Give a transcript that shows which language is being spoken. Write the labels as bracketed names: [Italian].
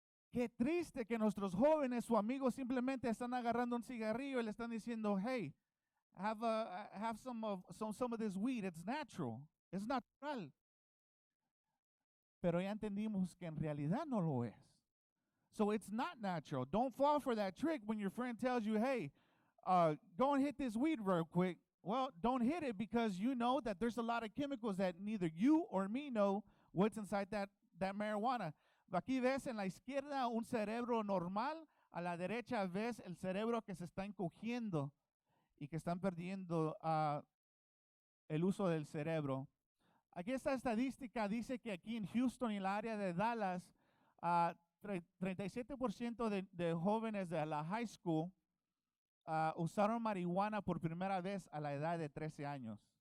[Spanish] Qué triste que nuestros jóvenes o amigos simplemente están agarrando un cigarrillo y le están diciendo, [English] hey, have some of this weed, it's natural, [Spanish] es natural. Pero ya entendimos que en realidad no lo es. [English] So it's not natural. Don't fall for that trick when your friend tells you, hey, go and hit this weed real quick. Well, don't hit it because you know that there's a lot of chemicals that neither you or me know what's inside that marijuana. [Spanish] Aquí ves en la izquierda un cerebro normal, a la derecha ves el cerebro que se está encogiendo y que están perdiendo el uso del cerebro. Aquí esta estadística dice que aquí en Houston y la área de Dallas, 37% de jóvenes de la high school usaron marihuana por primera vez a la edad de 13 años.